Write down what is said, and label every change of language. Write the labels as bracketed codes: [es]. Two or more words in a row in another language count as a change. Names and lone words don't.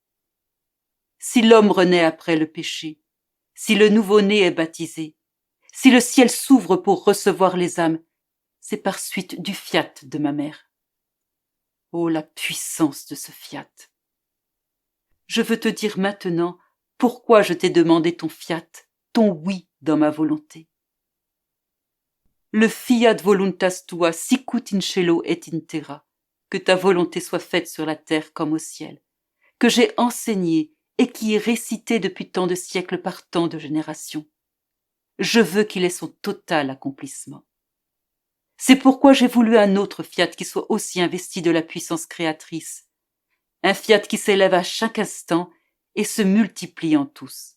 [fr] Si l'homme renaît après le péché, si le nouveau-né est baptisé, si le ciel s'ouvre pour recevoir les âmes, c'est par suite du fiat de ma mère. Oh, la puissance de ce fiat! Je veux te dire maintenant pourquoi je t'ai demandé ton fiat, ton oui dans ma volonté. [la] Le fiat voluntas tua sicut in cielo et in terra, [fr] que ta volonté soit faite sur la terre comme au ciel, que j'ai enseigné et qui est récité depuis tant de siècles par tant de générations. Je veux qu'il ait son total accomplissement. C'est pourquoi j'ai voulu un autre fiat qui soit aussi investi de la puissance créatrice, un fiat qui s'élève à chaque instant et se multiplie en tous.